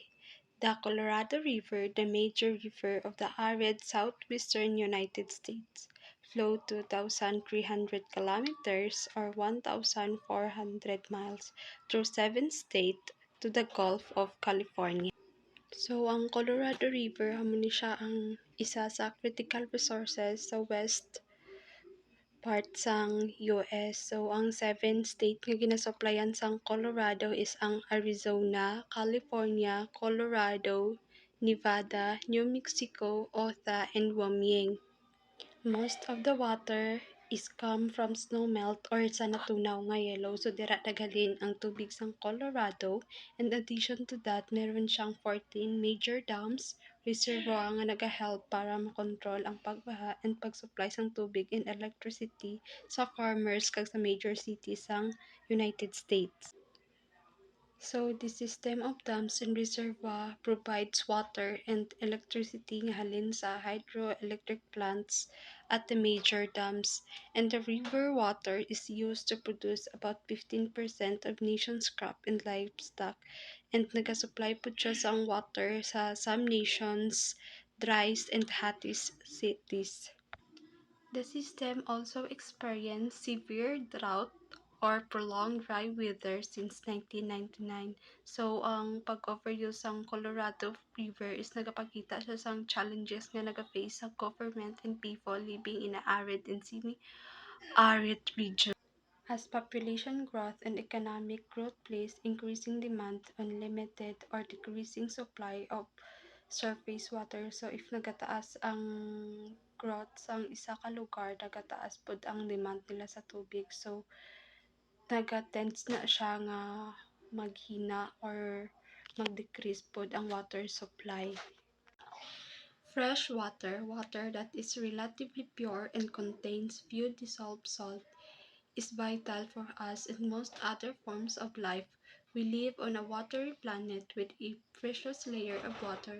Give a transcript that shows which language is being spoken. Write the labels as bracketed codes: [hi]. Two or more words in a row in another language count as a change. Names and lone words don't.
[en] The Colorado River, the major river of the arid southwestern United States, flowed 2,300 kilometers or 1,400 miles through 7 states to the Gulf of California. [hil] So, ang Colorado River, amo ni siya ang isa sa [en] critical resources [hil] sa [en] west part [hil] sang US. So, ang 7 state nga ginasuplayan sang Colorado is ang Arizona, California, Colorado, Nevada, New Mexico, Utah, and Wyoming. [en] Most of the water is come from snowmelt or [hil] sa natunaw nga yellow. So, dira daghalin ang tubig sang Colorado. [en] In addition to that, [hil] meron siyang 14 [en] major dams, reservoir [hil] nga nagahelp para makontrol ang pagbaha and pag-supply sang tubig [en] and electricity [hil] sa farmers kag sa major cities sang United States. [en] So, the system of dams and reservoir provides water and electricity [hil] nga halin sa [en] hydroelectric plants at the major dams, and the river water is used to produce about 15% of nation's crop and livestock, and [hil] nagasupply po siya sang [en] water sa some nations' driest and hottest cities. The system also experienced severe drought or prolonged dry weather since 1999. [hil] So, ang pag-overuse ng Colorado River is nagapakita siya sa challenges nga nag-face sa [en] government and people living in a arid and semi-arid region. As population growth and economic growth place increasing demand on limited or decreasing supply of surface water. [hil] So, if nagataas ang growth sa isa ka lugar, nagataas pod ang demand nila sa tubig. So, naga-tends na siya nga maghina or mag-decrease pod ang water supply. [en] Fresh water, water that is relatively pure and contains few dissolved salt, is vital for us and most other forms of life. We live on a watery planet with a precious layer of water.